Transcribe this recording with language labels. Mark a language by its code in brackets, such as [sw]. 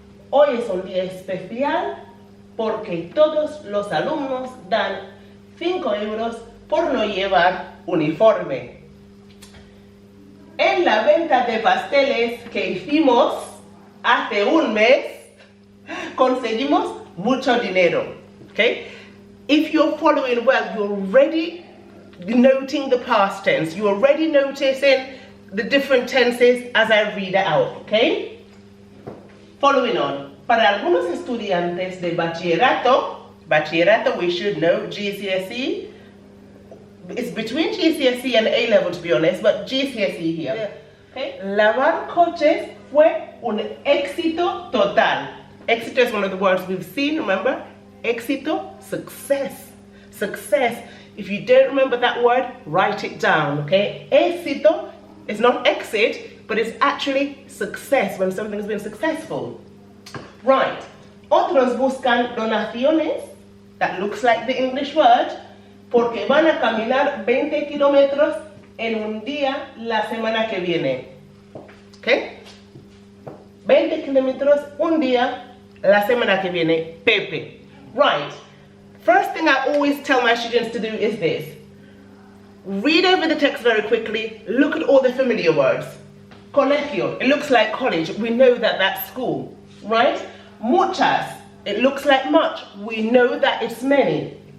[es] Hoy es un día especial porque todos los alumnos dan 5 euros por no llevar uniforme. En la venta de pasteles que hicimos hace un mes, conseguimos mucho dinero. [en] Okay? If you're following well, you're already noting the past tense. You're already noticing the different tenses as I read it out. Okay? Following on. [es] Para algunos estudiantes de bachillerato, [en] we should know GCSE. It's between GCSE and A-level, to be honest, but GCSE here. Yeah. Okay. [es] Lavar coches fue un éxito total. [en] Éxito is one of the words we've seen, remember? Éxito, success. Success. If you don't remember that word, write it down, okay? Éxito is not exit, but it's actually success, when something's been successful. [es] Right. Otros buscan donaciones, [en] that looks like the English word, [es] porque van a caminar 20 kilómetros en un día la semana que viene. Okay? 20 kilómetros un día la semana que viene. [en] Pepe. Right. First thing I always tell my students to do is this. Read over the text very quickly. Look at all the familiar words. Colegio. It looks like college. We know that that's school. Right? Muchas. It looks like much. We know that it's many.